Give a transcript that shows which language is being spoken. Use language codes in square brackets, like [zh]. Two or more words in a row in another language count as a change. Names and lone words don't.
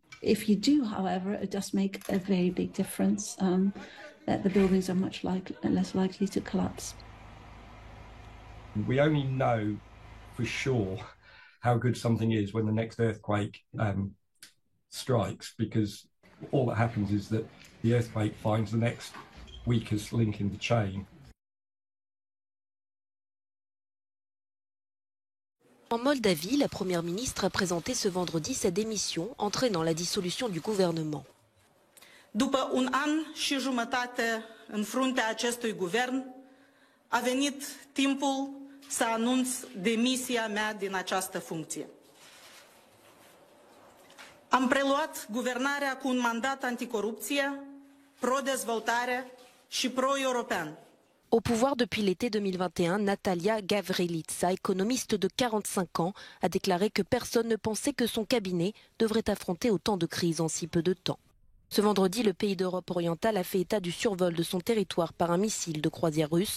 [en] If you do, however, it does make a very big difference that the buildings are much less likely to collapse. We only know for sure how good something is when the next earthquake strikes, because all that happens is that the earthquake finds the next weakest link in the chain. [fr] En Moldavie, la première ministre a présenté ce vendredi sa démission, entraînant la dissolution du gouvernement. [ro] După un an și jumătate în fruntea acestui guvern, a venit timpul să anunț demisia mea din această funcție. Am preluat guvernarea cu un mandat anticorupție, pro-dezvoltare și pro-european. [fr] Au pouvoir depuis l'été 2021, Natalia Gavrilița, économiste de 45 ans, a déclaré que personne ne pensait que son cabinet devrait affronter autant de crises en si peu de temps. Ce vendredi, le pays d'Europe orientale a fait état du survol de son territoire par un missile de croisière russe.